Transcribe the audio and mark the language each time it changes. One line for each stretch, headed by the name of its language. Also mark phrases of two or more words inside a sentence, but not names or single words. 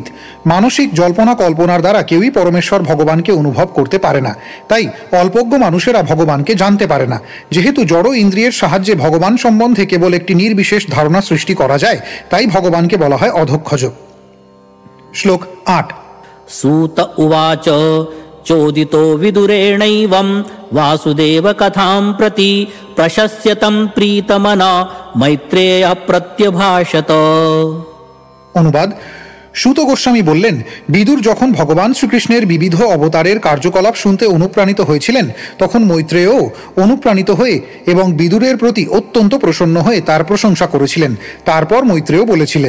Bangla: মানসিক জল্পনা কল্পনার দ্বারা কেউই পরমেশ্বর ভগবানকে অনুভব করতে পারে না। তাই অল্পজ্ঞ মানুষেরা ভগবানকে জানতে পারে না। যেহেতু জড় ইন্দ্রিয়ের সাহায্যে ভগবান সম্বন্ধে কেবল একটি নির্বিশেষ ধারণা সৃষ্টি করা যায়, তাই ভগবানকে বলা হয় অধক্ষজ। শ্লোক 8।
Sanskrit: सूत उवाच चोदितो विदुरेणैवं वासुदेव कथां प्रति प्रशस्य तं प्रीतमना मैत्रेय प्रत्यभाषत।
Bangla: অনুবাদ: সুত গোস্বামী বললেন, বিদুর যখন ভগবান শ্রীকৃষ্ণের বিবিধ অবতারের কার্যকলাপ শুনতে অনুপ্রাণিত হয়েছিলেন, তখন মৈত্রেয়ও অনুপ্রাণিত হয়ে এবং বিদুরের প্রতি অত্যন্ত প্রসন্ন হয়ে তার প্রশংসা করেছিলেন। তারপর মৈত্রেয় বলেছিলেন।